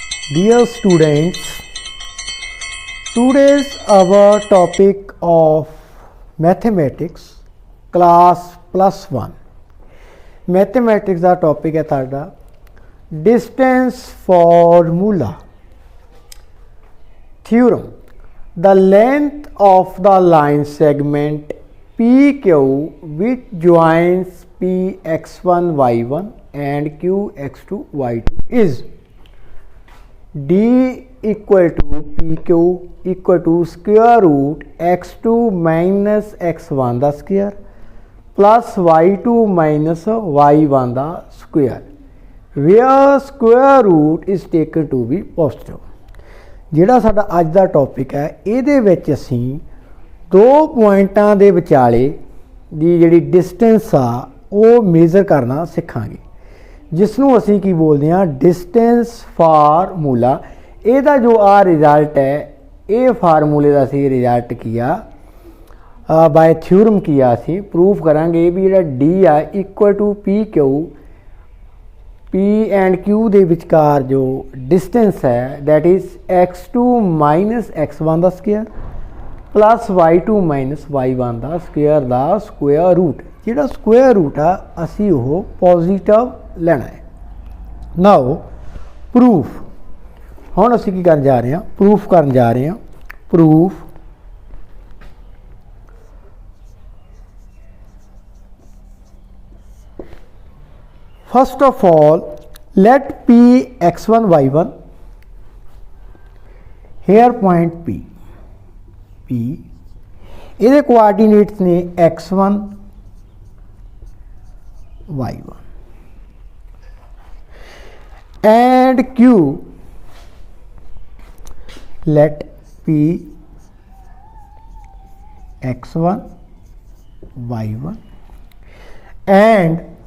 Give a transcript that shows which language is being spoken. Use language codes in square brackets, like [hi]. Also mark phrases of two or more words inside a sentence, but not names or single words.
[en] Dear students, today's our topic of mathematics class +1. [pa] Mathematics ਦਾ topic ਹੈ ਤੁਹਾਡਾ [en] distance formula. Theorem: the length of the line segment PQ which joins Px1 y1 and Qx2 y2 is d equal to PQ equal to square root x2 minus x1 the square plus y2 minus y1 the square where square root is taken to be positive. [pa] ਜਿਹੜਾ ਸਾਡਾ ਅੱਜ ਦਾ ਟੌਪਿਕ ਹੈ ਇਹਦੇ ਵਿੱਚ ਅਸੀਂ ਦੋ ਪੁਆਇੰਟਾਂ ਦੇ ਵਿਚਾਲੇ ਦੀ ਜਿਹੜੀ ਡਿਸਟੈਂਸ ਆ ਉਹ ਮੇਜ਼ਰ ਕਰਨਾ ਸਿੱਖਾਂਗੇ, ਜਿਸ ਨੂੰ ਅਸੀਂ ਕੀ ਬੋਲਦੇ ਹਾਂ [en] distance formula. [pa] ਇਹਦਾ ਜੋ ਆ ਰਿਜ਼ਲਟ ਹੈ ਇਹ ਫਾਰਮੂਲੇ ਦਾ ਅਸੀਂ ਰਿਜ਼ਲਟ ਕੀਆ [en] by theorem [pa] ਕੀਆ, ਅਸੀਂ ਪ੍ਰੂਫ ਕਰਾਂਗੇ ਵੀ ਜਿਹੜਾ ਡੀ ਆ [en] equal to P Q P and Q [pa] ਦੇ ਵਿਚਕਾਰ ਜੋ ਡਿਸਟੈਂਸ ਹੈ [en] that is x2 minus x1 [pa] ਦਾ [en] ਸਕੁਅਰ plus y2 minus y1 [pa] ਦਾ ਸਕੁਅਰ ਦਾ [en] square root. [pa] ਜਿਹੜਾ [en] square root [pa] ਆ ਅਸੀਂ ਉਹ ਪੋਜ਼ੀਟਿਵ ਲੈਣਾ ਹੈ। [en] now proof, [pa] ਹੁਣ ਅਸੀਂ ਕੀ ਕਰਨ ਜਾ ਰਹੇ ਹਾਂ, ਪ੍ਰੂਫ ਕਰਨ ਜਾ ਰਹੇ ਹਾਂ। [en] ਪ੍ਰੂਫ first of all let P x1 y1 here point P [pa] ਇਹਦੇ ਕੋਆਰਡੀਨੇਟਸ ਨੇ [en] x1 y1 and Q let P x1 y1 and